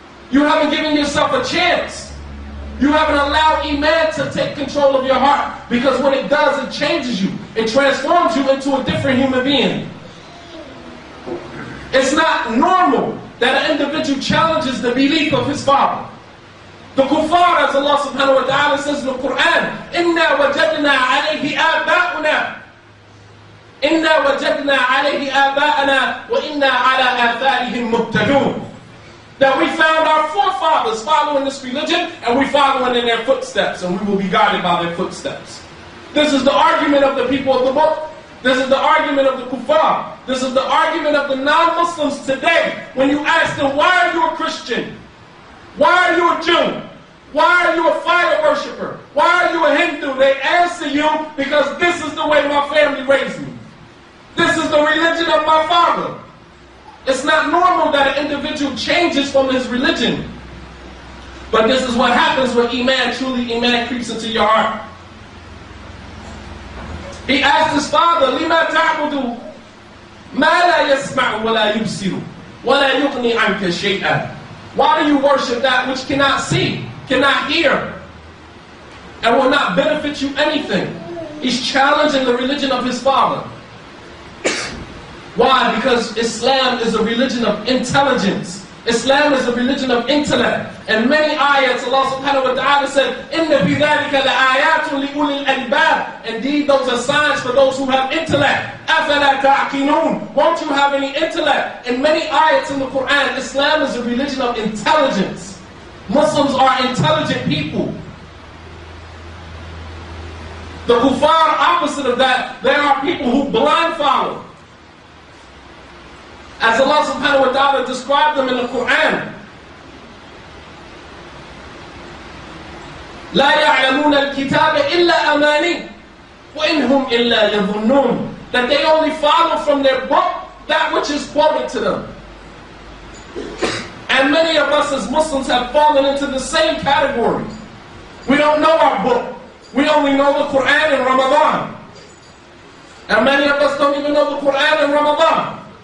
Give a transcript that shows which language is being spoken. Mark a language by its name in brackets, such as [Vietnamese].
[English] You haven't given yourself a chance. You haven't allowed Iman to take control of your heart. Because what it does, it changes you. It transforms you into a different human being. It's not normal that an individual challenges the belief of his father. The kuffar, as Allah subhanahu wa ta'ala says in the Quran, [Arabic] إِنَّا وَجَدْنَا عَلَيْهِ آبَاؤُنَا إِنَّا وَجَدْنَا عَلَيْهِ آبَاءَنَا وَإِنَّا عَلَىٰ آثَارِهِمْ مُقْتَدُونَ. [English] That we found our forefathers following this religion, and we following in their footsteps, and we will be guided by their footsteps. This is the argument of the people of the book. This is the argument of the kuffar. This is the argument of the non-Muslims today. When you ask them, why are you a Christian? Why are you a Jew? Why are you a fire worshiper? Why are you a Hindu? They answer you, because this is the way my family raised me. This is the religion of my father. It's not normal that an individual changes from his religion. But this is what happens when truly Iman creeps into your heart. He asked his father, [Arabic] لِمَا تَعْبُدُ مَا لَا يَسْمَعُ وَلَا يُبْصِرُ وَلَا يُغْنِي عَنْكَ شَيْئًا. [English] Why do you worship that which cannot see, cannot hear, and will not benefit you anything? He's challenging the religion of his father. Why? Because Islam is a religion of intelligence. Islam is a religion of intellect. And many ayats, Allah subhanahu wa ta'ala said, [Arabic] إِنَّ فِي ذَلِكَ لَآيَاتٌ لِأُولِي الْأَلْبَابِ. [English] Indeed, those are signs for those who have intellect. [Arabic] أَفَلَا تَعْقِلُونَ. [English] Won't you have any intellect? In many ayats in the Quran, Islam is a religion of intelligence. Muslims are intelligent people. The kuffar, opposite of that, there are people who blind follow. As Allah subhanahu wa ta'ala described them in the Quran. [Arabic] لا يعلمون الكتاب إلا أماني وإنهم إلا يظنون. [English] That they only follow from their book that which is quoted to them. And many of us as Muslims have fallen into the same category. We don't know our book. We only know the Quran in Ramadan. And many of us don't even know the Quran in Ramadan.